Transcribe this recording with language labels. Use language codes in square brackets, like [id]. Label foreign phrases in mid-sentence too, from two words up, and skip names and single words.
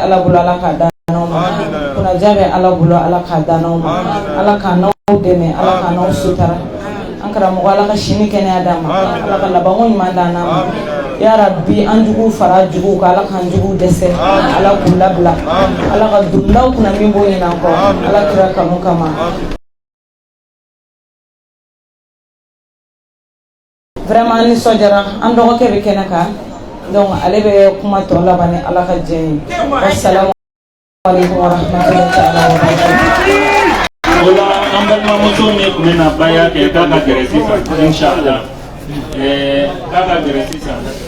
[bm] ala bolo ala k'a dan n'aw ma kunnaja bɛ ala bolo ala k'a dan n'aw ma ala k'a n'aw dɛmɛ ala k'a n'aw sutara an karamɔgɔ ala ka sini kɛnɛya d'an ma ala ka labanko ɲuman d'an ma [ar] يا ربي [bm] an juguw fara juguw kan ala k'an juguw dɛsɛ ala k'u labila ala ka dondaw kunna min b'o ɲin'an kɔ ala kira kanu kama. Vraiment nisɔndiyara an dɔgɔkɛ bɛ kɛnɛ kan donc ale bɛ kuma tɔ laban ni ala ka diɲɛ ye [ar] والسلام عليكم ورحمة الله تعالى وبركاته. [bm] O la an balimamuso min tun bɛna baya kɛ k'a ka gɛrɛ sisan inshallah k'a ka gɛrɛ sisan.